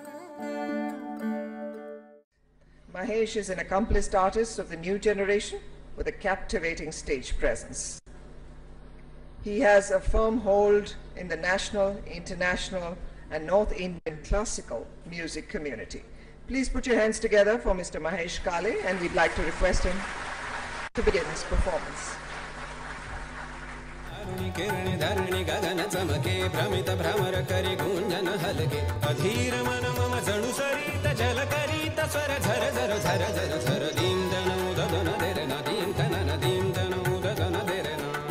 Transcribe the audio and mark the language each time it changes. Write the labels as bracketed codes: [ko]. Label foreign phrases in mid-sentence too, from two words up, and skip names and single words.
[en] Mahesh is an accomplished artist of the new generation with a captivating stage presence. He has a firm hold in the national, international, and North Indian classical music community. Please put your hands together for Mr. Mahesh Kale, and we'd like to request him to begin his performance. [mr] किरणी धरणी गगन चमके भ्रमित भ्रमर करी गुंजन हलके अधीर मन मम जणु सरित जल करीत स्वर झर झर झर झर झर दीन दन उदन देर न दीन तन दीन दन उदन देर न.